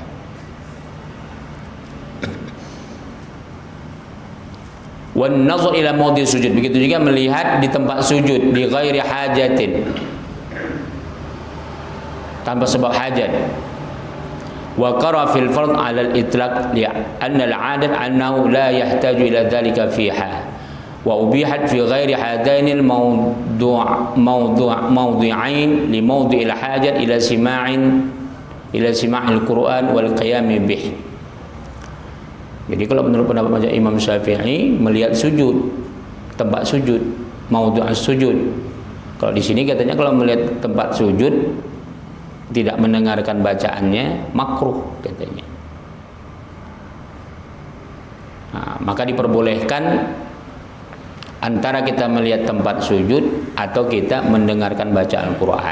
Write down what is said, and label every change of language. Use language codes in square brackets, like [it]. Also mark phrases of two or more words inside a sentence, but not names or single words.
[ar] والنظر إلى موضع السجود, [id] begitu juga melihat di tempat sujud di [ar] غير حاجة, [id] tanpa sebab hajat. [ar] وقرأ في الفرض على الإطلاق لأن العادة أنه لا يحتاج إلى ذلك فيها وأبيحت في غير هذين الموضعين لموضع الحاجة إلى سماع القرآن والقيام به. [id] Jadi kalau menurut pendapat mazhab Imam Syafi'i, melihat sujud, tempat sujud, [ar] موضع السجود. [id] Kalau di sini katanya kalau melihat tempat sujud tidak mendengarkan bacaannya makruh katanya. Nah, maka diperbolehkan antara kita melihat tempat sujud atau kita mendengarkan bacaan Quran.